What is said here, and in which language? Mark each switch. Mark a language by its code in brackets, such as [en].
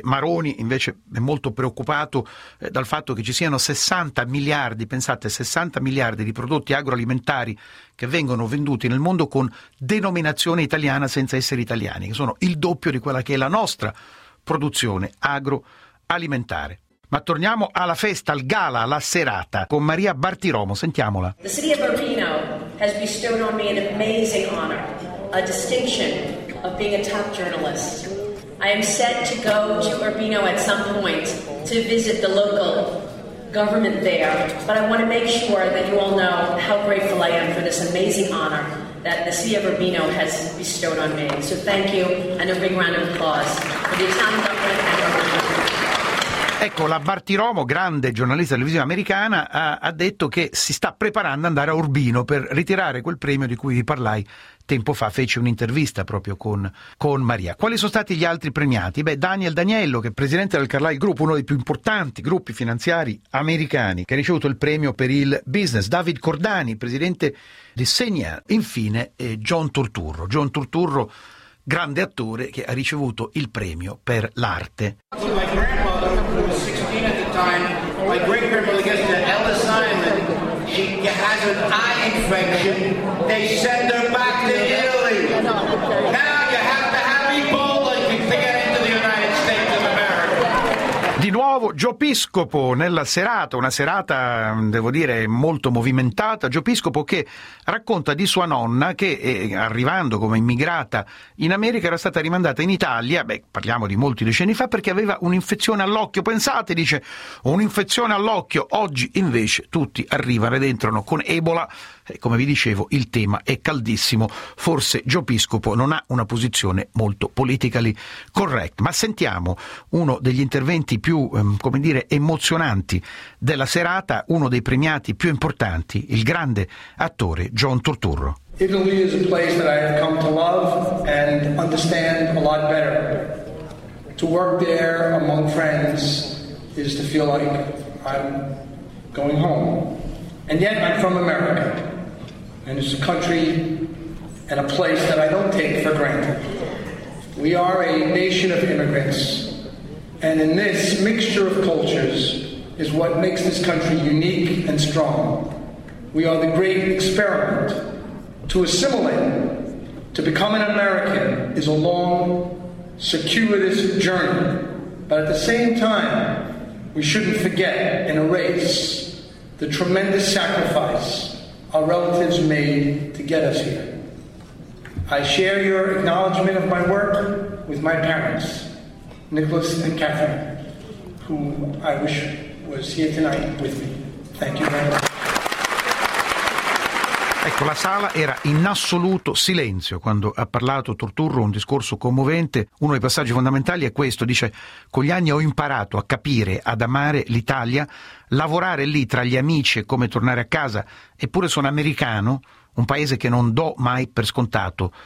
[it] Maroni invece è molto preoccupato dal fatto che ci siano 60 miliardi, pensate, 60 miliardi di prodotti agroalimentari che vengono venduti nel mondo con denominazione italiana senza essere italiani, che sono il doppio di quella che è la nostra produzione agroalimentare. Ma torniamo alla festa, al gala, alla serata, con Maria Bartiromo, sentiamola. [en] The city of Marino has bestowed on me an amazing honor, a distinction of being a top journalist. I am set to go to Urbino at some point to visit the local government there, but I want to make sure that you all know how grateful I am for this amazing honor that the city of Urbino has bestowed on me. So thank you, and a big round of applause for the Italian government and Urbino. [it] Ecco, la Bartiromo, grande giornalista televisiva americana, ha detto che si sta preparando ad andare a Urbino per ritirare quel premio di cui vi parlai tempo fa. Fece un'intervista proprio con Maria. Quali sono stati gli altri premiati? Beh, Daniel Daniello, che è presidente del Carlyle Group, uno dei più importanti gruppi finanziari americani, che ha ricevuto il premio per il business. David Cordani, presidente di Senia. Infine, John Turturro. John Turturro, grande attore, che ha ricevuto il premio per l'arte. [en] My great-grandmother gets an Ellis Island. She has an eye infection. They send her back to Italy. Now you have to have Ebola if you get into the United States of America. [it] Di nuovo Gio Piscopo nella serata, una serata, devo dire, molto movimentata. Gio Piscopo che racconta di sua nonna che, arrivando come immigrata in America, era stata rimandata in Italia, parliamo di molti decenni fa, perché aveva un'infezione all'occhio. Pensate, dice, un'infezione all'occhio. Oggi invece tutti arrivano ed entrano con Ebola. Come vi dicevo, il tema è caldissimo. Forse Gio Piscopo non ha una posizione molto politically correct. Ma sentiamo uno degli interventi più, come dire, emozionanti della serata, uno dei premiati più importanti, il grande attore John Turturro. [en] Italy is a place that I have come to love and understand a lot better. To work there among friends is to feel like I'm going home. And yet I'm from America, and it's a country and a place that I don't take for granted. We are a nation of immigrants. And in this mixture of cultures is what makes this country unique and strong. We are the great experiment. To assimilate, to become an American, is a long, circuitous journey. But at the same time, we shouldn't forget and erase the tremendous sacrifice our relatives made to get us here. I share your acknowledgement of my work with my parents, Nicholas and Catherine, who I wish was here tonight with me. Thank you very much. [it] Ecco, la sala era in assoluto silenzio quando ha parlato Turturro, un discorso commovente. Uno dei passaggi fondamentali è questo, dice: con gli anni ho imparato a capire, ad amare l'Italia, lavorare lì tra gli amici è come tornare a casa, eppure sono americano, un paese che non do mai per scontato.